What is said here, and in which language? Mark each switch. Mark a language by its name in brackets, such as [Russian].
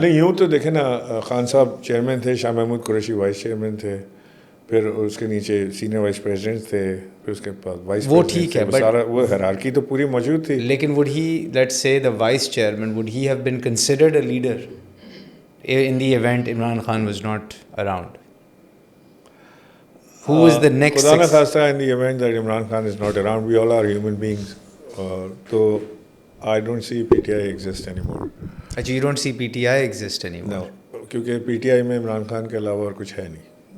[Urdu] نہیں, یوں تو دیکھیں نا, خان صاحب چیئرمین تھے, شاہ محمود قریشی وائس چیئرمین تھے, پھر اس کے نیچے سینئر وائس پریزیڈنٹ تھے, پھر اس کے پاس وائس وہ پریزیڈنٹ ٹھیک ہے, تھے, سارا وہ ہیرارکی تو پوری موجود تھی. [English] لیکن would he let's say the vice chairman, would he have been considered a leader in the event Imran Khan was not around? Who was the next [Urdu] خدا نہ خواستہ [English] in the event that Imran Khan is not around, we all are human beings, تو I don't see PTI exist anymore. اچھا, you don't see PTI exist anymore? [Urdu] No, کیونکہ PTI میں عمران خان کے علاوہ اور کچھ ہے نہیں.